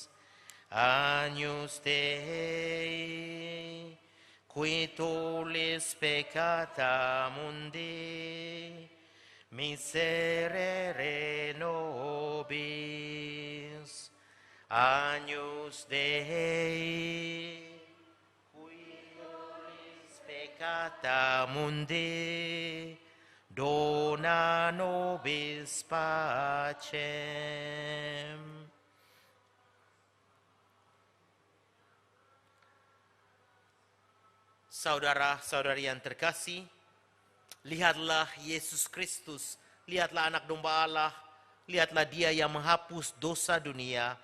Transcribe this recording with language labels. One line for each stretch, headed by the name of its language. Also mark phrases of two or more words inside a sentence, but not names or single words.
Latin: Agnus Dei, qui tollis peccata mundi, miserere nobis. Agnus Dei, peccata mundi, dona nobis pacem.
Indonesian: Saudara-saudari yang terkasih, lihatlah Yesus Kristus, lihatlah anak domba Allah, lihatlah Dia yang menghapus dosa dunia.